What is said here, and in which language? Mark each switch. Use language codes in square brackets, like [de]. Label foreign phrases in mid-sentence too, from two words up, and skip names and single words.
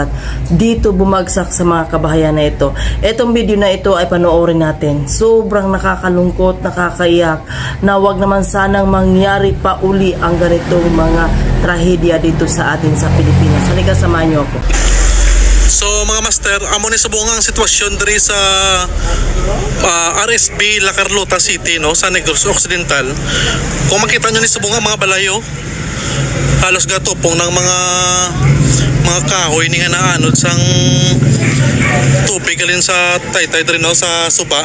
[tl] Dito bumagsak sa mga kabahayan na ito. Etong video na ito ay panoorin natin. Sobrang nakakalungkot, nakakaiyak na wag naman sanang mangyari pa uli ang ganitong mga trahedya dito sa atin sa Pilipinas. Halika, samahan niyo ako. So mga master, [hil] amo ni subong ang sitwasyon diri sa RSB La Carlota City, no, sa Negros Occidental. Kung makita nyo ni subong ang mga balayo, halos gatupong ng mga kahoy ni nga naanod sang tubig alin sa taytay diri, no, sa suba.